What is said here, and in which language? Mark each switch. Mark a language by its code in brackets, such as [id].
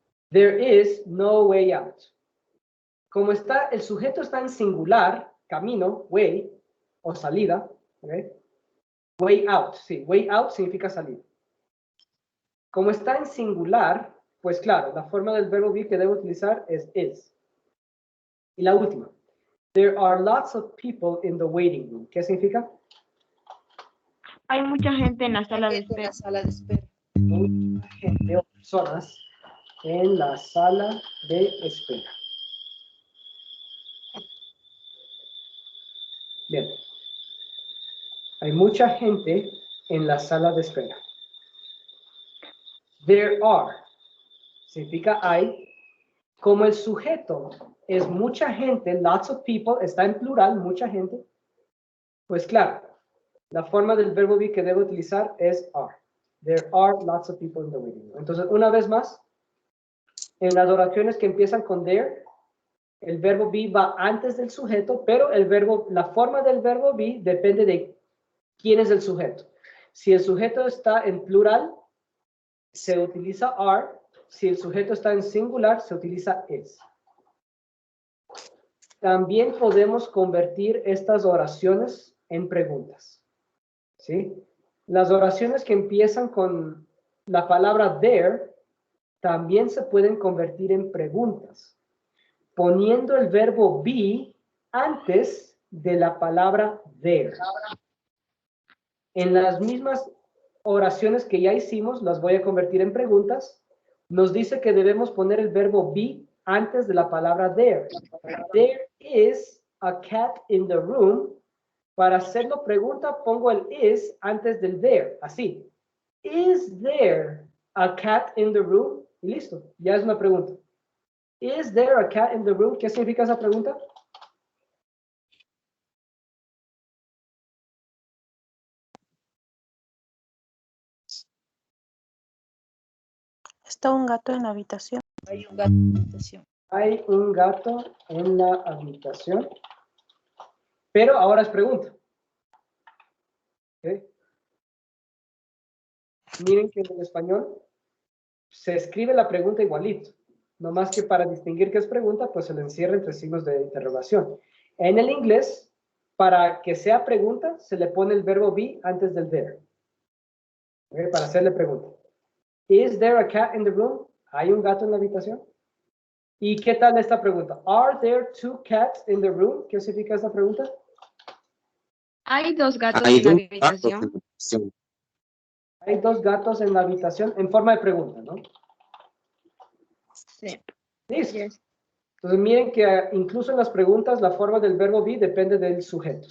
[en] There is no way out. [es] Como está, el sujeto está en singular, camino, way, o salida, ¿ok? Way out, sí, way out significa salir. Como está en singular, pues claro, la forma del verbo be que debo utilizar es is. Y la última. [en] There are lots of people in the waiting room. [es] ¿Qué significa? Hay mucha gente en la sala de espera. Mucha gente o personas en la sala de espera. Bien. Hay mucha gente en la sala de espera. [en] There are. [es] significa hay. Como el sujeto es mucha gente, [en] lots of people, [es] está en plural, mucha gente, pues claro, la forma del verbo be que debo utilizar es are. [en] There are lots of people in the waiting room. [es] Entonces, una vez más, en las oraciones que empiezan con there, el verbo be va antes del sujeto, pero la forma del verbo be depende de quién es el sujeto. Si el sujeto está en plural, se utiliza are. Si el sujeto está en singular, se utiliza is. También podemos convertir estas oraciones en preguntas. ¿Sí? Las oraciones que empiezan con la palabra there también se pueden convertir en preguntas, poniendo el verbo be antes de la palabra there. En las mismas oraciones que ya hicimos, las voy a convertir en preguntas. Nos dice que debemos poner el verbo be antes de la palabra there. [en] There is a cat in the room. [es] Para hacerlo pregunta, pongo el is antes del there. Así. [en] Is there a cat in the room? [es] Y listo. Ya es una pregunta. [en] Is there a cat in the room? [es] ¿Qué significa esa pregunta? Está un gato en la habitación. Hay un gato en la habitación. Hay un gato en la habitación. Pero ahora es pregunta. ¿Okay? Miren que en el español se escribe la pregunta igualito. No más que para distinguir qué es pregunta, pues se le encierra entre signos de interrogación. En el inglés, para que sea pregunta, se le pone el verbo be antes del there. ¿Okay? Para hacerle pregunta. [en] Is there a cat in the room? [es] ¿Hay un gato en la habitación? ¿Y qué tal esta pregunta? [en] Are there two cats in the room? [es] ¿Qué significa esta pregunta? Hay dos gatos Hay en la dos gatos en habitación. la habitación. Hay dos gatos en la habitación en forma de pregunta, ¿no? Sí. Listo. [en] Yes. [es] Entonces miren que incluso en las preguntas la forma del verbo be depende del sujeto.